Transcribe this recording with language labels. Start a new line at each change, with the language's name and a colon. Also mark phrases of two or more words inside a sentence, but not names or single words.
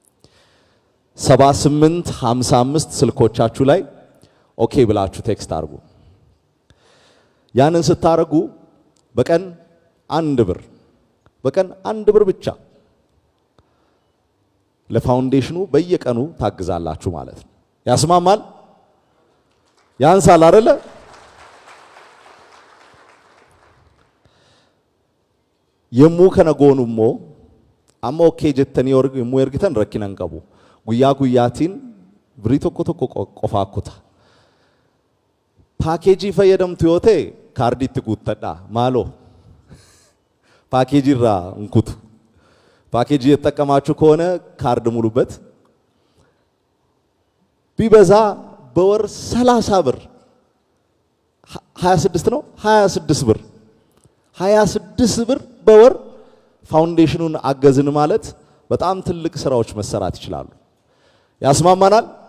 Amharic: 7855 ስልኮቻችሁ ላይ ኦኬ ብላችሁ ቴክስት አድርጉ። ያንን ስታረጉ በቀን 1 ብር ብቻ ለፋውንዴሽኑ በየቀኑ ታግዛላችሁ ማለት ነው። ያስማማል? ያንሳል አይደለ?
Oromo: yemmuu kana goonu immoo amma okay jettanii yemmuu ergitan rakkina hin qabu. Guyyaa guyyaatiin birii tokko tokko qofaa kuta. Paakeejii fayyadamtu yoo ta'e kaardii itti guuttadhaa maaloo paakeejii irraa hin kutu.
Amharic: ፓኬጅ እየተጠቀማችሁ ከሆነ ካርድ ሙሉበት ቢበዛ በወር 30 ብር 26 ነው 26 ብር 26 ብር በወር ፋውንዴሽኑን አገዝን ማለት በጣም ትልቅ ስራዎች መሰራት ይችላሉ ያስማማናል